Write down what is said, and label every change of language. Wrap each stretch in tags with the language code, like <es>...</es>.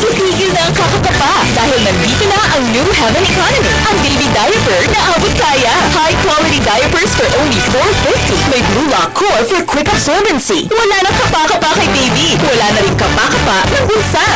<tl>Itigil na ang kakakapa dahil nandito na ang New Heaven Economy. Ang baby diaper na abot kaya.</tl> <en>High quality diapers for only $4.50. May Blue Lock core for quick absorbency.</en> <tl>Wala na kapa-kapa kay baby. Wala na rin kapa-kapa ng bulsa.</tl>